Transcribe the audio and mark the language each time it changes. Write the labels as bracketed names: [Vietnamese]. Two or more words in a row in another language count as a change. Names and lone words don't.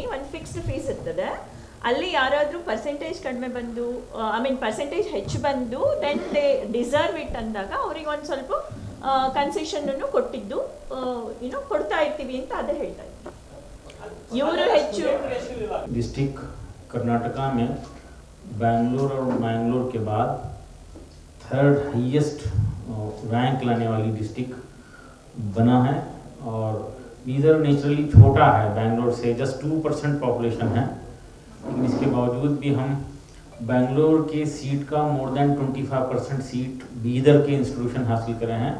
[Kannada] ಒಂದು ಫಿಕ್ಸ್ಡ್ ಫೀಸ್ ಇರ್ತದೆ. ಅಲ್ಲಿ ಯಾರಾದರೂ ಪರ್ಸೆಂಟೇಜ್ ಕಡಿಮೆ ಬಂದು ಪರ್ಸೆಂಟೇಜ್ ಹೆಚ್ಚು ಬಂದು [English] then they deserve it [Kannada] ಅಂದಾಗ ಅವ್ರಿಗೆ ಒಂದು ಸ್ವಲ್ಪ ಕನ್ಸೆಷನ್ ಕೊಟ್ಟಿದ್ದು ಕೊಡ್ತಾ ಇರ್ತೀವಿ ಅಂತ ಅದೇ ಹೇಳ್ತಾ ಇದ್ದಾರೆ. ಇವರು ಹೆಚ್ಚು [Hindi] डिस्ट्रिक्ट कर्नाटक में बेंगलुरु और मैंगलोर के बाद 3rd [English] highest rank [Hindi] लाने वाली डिस्ट्रिक्ट बना है. और बीदर नेचुरली छोटा है, बेंगलोर से जस्ट 2% पॉपुलेशन है, लेकिन इसके बावजूद भी हम बेंगलोर के सीट का [English] more than [Hindi] 25% सीट बीदर के इंस्टीट्यूशन हासिल करे हैं.